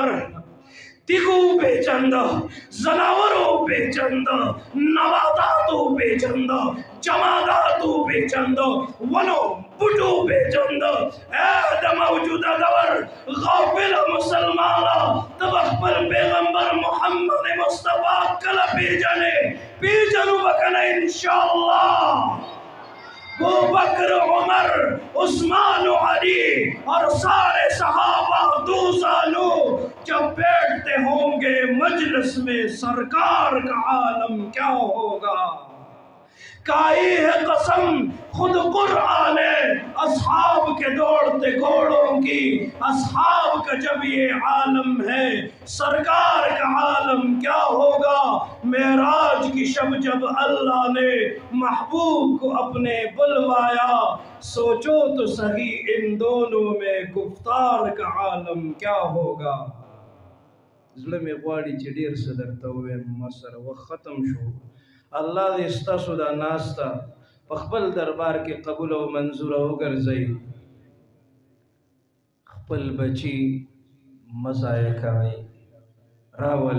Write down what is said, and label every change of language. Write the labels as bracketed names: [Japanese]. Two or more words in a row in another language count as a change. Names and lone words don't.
[Pashto] تیغو پیچنده، زناورو پیچنده، نباتاتو پیچنده، جماداتو پیچنده، ونو بوټو پیچنده. اے د موجوده دور غافل مسلمانا، ته به خپل پیغمبر محمد مصطفی کله پیژنې؟ پیژنو به که نه انشاءالله. [Urdu] ابو بکر عمر عثمان و علی اور سارے صحابہ دوزانو جب بیٹھتے ہوں گے مجلس میں سرکار کا عالم کیا ہوگا. کائی ہے قسم خود قرآن اصحاب کے دوڑتے گھوڑوں کی، اصحاب کا جب یہ عالم ہے سرکار کا عالم کیا ہوگا. معراج کی شب جب اللہ نے محبوب کو اپنے بلوایا، سوچو تو صحیح ان دونوں میں گفتار کا عالم کیا ہوگا. [Pashto] زړه مې غواړي چې ډېر څه درته ووایم، ما سره وخت ختم شو. الله دې ستاسو دا ناسته په خپل دربار کې قبول او منظوره وګرځوي. خپل بچي مه ضایع کوئ، راولئ.